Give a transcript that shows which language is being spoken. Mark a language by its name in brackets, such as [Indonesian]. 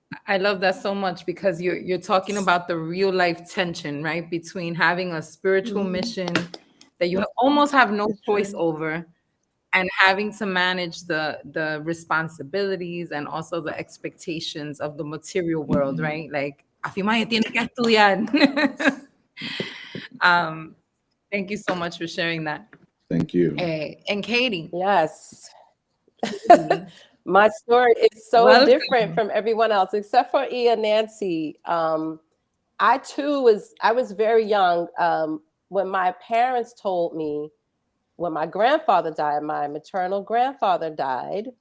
[English] I love that so much, because you're talking about the real life tension, right, between having a spiritual mission that you almost have no choice over, and having to manage the responsibilities and also the expectations of the material world, right? [Spanish] Like, Afimaye tiene que estudiar. [English] Thank you so much for sharing that. Thank you. And Kadi. Yes. My story is so different from everyone else, except for Nancy. I too was very young when my parents told me, when my grandfather died, my maternal grandfather died.